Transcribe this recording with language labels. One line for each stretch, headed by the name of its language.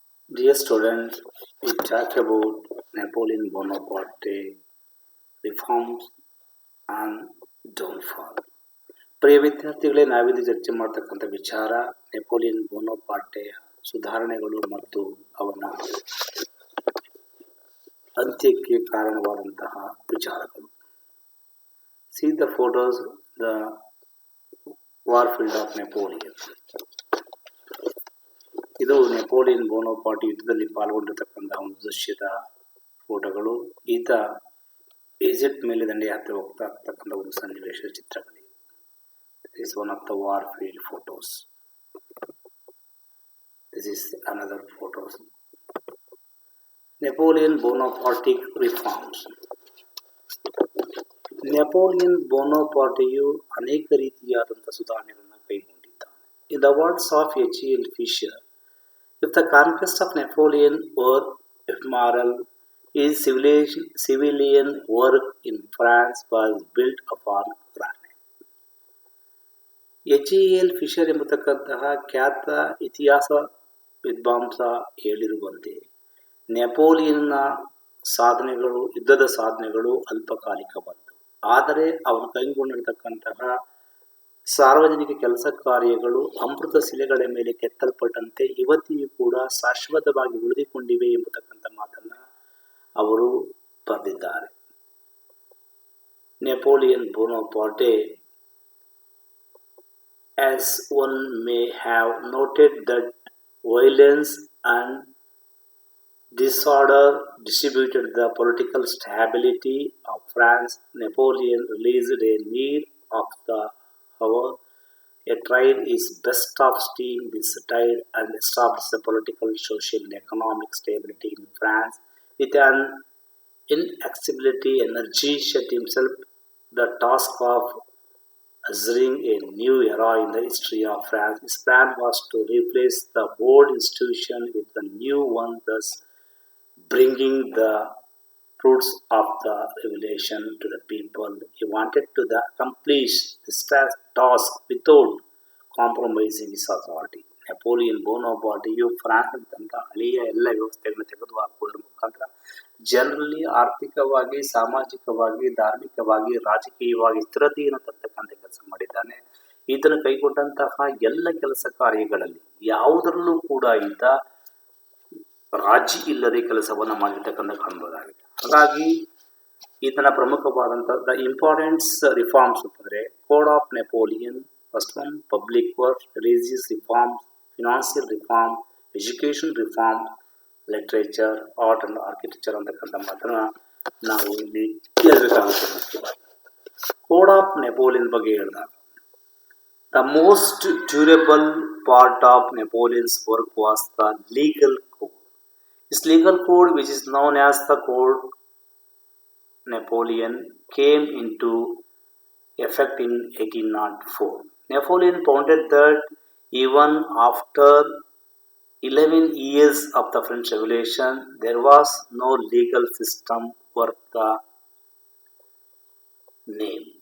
English: Dear students, we talk about Napoleon Bonaparte reforms and downfall.
Kannada: ಪ್ರಿಯ ವಿದ್ಯಾರ್ಥಿಗಳೇ, ನಾವಿಲ್ಲಿ ಚರ್ಚೆ ಮಾಡ್ತಕ್ಕಂಥ ವಿಚಾರ ನೆಪೋಲಿಯನ್ ಬೋನಪಾರ್ಟೆಯ ಸುಧಾರಣೆಗಳು ಮತ್ತು ಅವನ ಅಂತ್ಯಕ್ಕೆ ಕಾರಣವಾದಂತಹ ವಿಚಾರಗಳು.
English: See the photos, the warfield of Napoleon.
Kannada: ಇದು ನೆಪೋಲಿಯನ್ ಬೋನಪಾರ್ಟ್ ಯುದ್ಧದಲ್ಲಿ ಪಾಲ್ಗೊಂಡಿರ್ತಕ್ಕಂತಹ ಒಂದು ದೃಶ್ಯದ ಫೋಟೋಗಳು. ಈತ ಈಜಿಪ್ಟ್ ಮೇಲೆ ದಂಡೆ ಯಾತ್ರೆ ಹೋಗ್ತಾ ಇರ್ತಕ್ಕಂಥ ಒಂದು ಸನ್ನಿವೇಶ ಚಿತ್ರಗಳಿವೆ.
English: This is one of the war field photos. This is another photos. Napoleon Bonaparte reforms.
Kannada: Napoleon ಬೋನಪಾರ್ಟೆಯು ಅನೇಕ ರೀತಿಯಾದಂತಹ ಸುಧಾರಣೆಗಳನ್ನು ಕೈಗೊಂಡಿದ್ದಾನೆ.
English: In the words of H.L. Fisher, if the conquest of Napoleon were ephemeral, his civilian work in France was built upon granite. H.L.
Kannada: Fisher ಎಂಬತಕ್ಕಂತಹ ಖ್ಯಾತ ಇತಿಹಾಸ ವಿದ್ವಾಂಸ ಹೇಳಿರುವಂತೆ ನೆಪೋಲಿಯನ್ನ ಸಾಧನೆಗಳು, ಯುದ್ಧದ ಸಾಧನೆಗಳು ಅಲ್ಪಕಾಲಿಕವಾದವು. ಆದರೆ ಅವನು ಕೈಗೊಂಡಿರತಕ್ಕಂತಹ ಸಾರ್ವಜನಿಕ ಕೆಲಸ ಕಾರ್ಯಗಳು ಅಮೃತ ಶಿಲೆಗಳ ಮೇಲೆ ಕೆತ್ತಲ್ಪಟ್ಟಂತೆ ಇವತ್ತಿಯೂ ಕೂಡ ಶಾಶ್ವತವಾಗಿ ಉಳಿದುಕೊಂಡಿವೆ ಎಂಬತಕ್ಕಂಥ ಮಾತನ್ನ ಅವರು ಬರೆದಿದ್ದಾರೆ.
English: Napoleon Bonaparte, as one may have noted that violence and disorder distributed the political stability of France, Napoleon released a need of the hour. A tried his best of steam this tide and established the political, social, and economic stability in France. With an inexhaustible energy, set himself the task of ushering a new era in the history of France. His plan was to replace the old institution with a new one, thus bringing the fruits of the revelation to the people. He wanted to accomplish this task without compromising his authority.
Kannada: Napoleon ಬೋನಪಾರ್ಟೆಯು ಫ್ರಾನ್ಸ್ನಂತಹ ಹಳೆಯ ಎಲ್ಲ ವ್ಯವಸ್ಥೆಗಳನ್ನು ತೆಗೆದುಹಾಕುವುದರ ಮುಖಾಂತರ ಜನರಲ್ಲಿ ಆರ್ಥಿಕವಾಗಿ, ಸಾಮಾಜಿಕವಾಗಿ, ಧಾರ್ಮಿಕವಾಗಿ, ರಾಜಕೀಯವಾಗಿ ಸ್ಥಿರತೆಯನ್ನು ತರ್ತಕ್ಕಂಥ ಕೆಲಸ ಮಾಡಿದ್ದಾನೆ. ಈತನು ಕೈಗೊಂಡಂತಹ ಎಲ್ಲ ಕೆಲಸ ಕಾರ್ಯಗಳಲ್ಲಿ ಯಾವುದರಲ್ಲೂ ಕೂಡ ಈತ ರಾಜಿ ಇಲ್ಲದೆ ಕೆಲಸವನ್ನು ಮಾಡಿರ್ತಕ್ಕಂಥ ಕಾಣಬಹುದಾಗಿದೆ. ಹಾಗಾಗಿ ಈತನ ಪ್ರಮುಖವಾದಂತಹ
English: the importance reforms
Kannada: ಅಂತಂದ್ರೆ
English: code of Napoleon, first one public work, religious reform, financial reform, education reform, literature, art and architecture
Kannada: ಅಂತಕ್ಕಂಥ ಮಾತನ್ನ ನಾವು ಇಲ್ಲಿ ಕೇಳಬೇಕಾಗುತ್ತೆ. ಮುಖ್ಯವಾಗಿ ಕೋಡ್ ಆಫ್ ನೆಪೋಲಿಯನ್ ಬಗ್ಗೆ ಹೇಳಿದಾಗ,
English: The most durable part of Napoleon's work was the legal code. This legal code, which is known as the Code Napoleon, came into effect in 1804. Napoleon pointed that even after 11 years of the French Revolution, there was no legal system worth the name.